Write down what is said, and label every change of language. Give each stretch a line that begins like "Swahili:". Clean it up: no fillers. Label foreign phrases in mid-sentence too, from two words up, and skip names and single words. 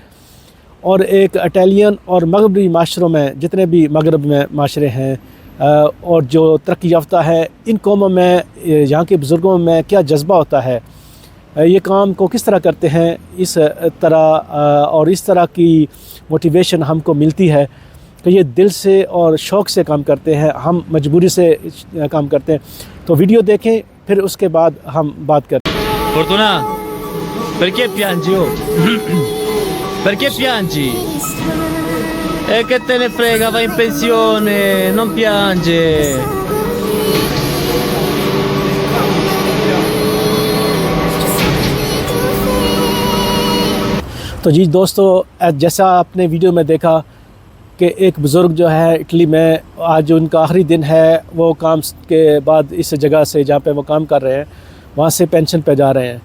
Urdu: اور ایک اٹالین اور مغربی معاشروں میں، جتنے بھی مغرب میں معاشرے ہیں اور جو ترقی یافتہ ہے، ان قوموں میں یہاں کے بزرگوں میں کیا جذبہ ہوتا ہے، یہ کام کو کس طرح کرتے ہیں، اس طرح اور اس طرح کی موٹیویشن ہم کو ملتی ہے کہ یہ دل سے اور شوق سے کام کرتے ہیں، ہم مجبوری سے کام کرتے ہیں. تو ویڈیو دیکھیں، پھر اس کے بعد ہم بات کرتے ہیں.
Italian: Fortuna, perché piangi? Oh? Perché piangi? E che te ne frega, vai in pensione, non piange.
Urdu: تو جی دوستوں، جیسا آپ نے ویڈیو میں دیکھا کہ ایک بزرگ جو ہے اٹلی میں، آج ان کا آخری دن ہے، وہ کام کے بعد اس جگہ سے جہاں پے وہ کام کر رہے ہیں وہاں سے پنشن پے جا رہے ہیں.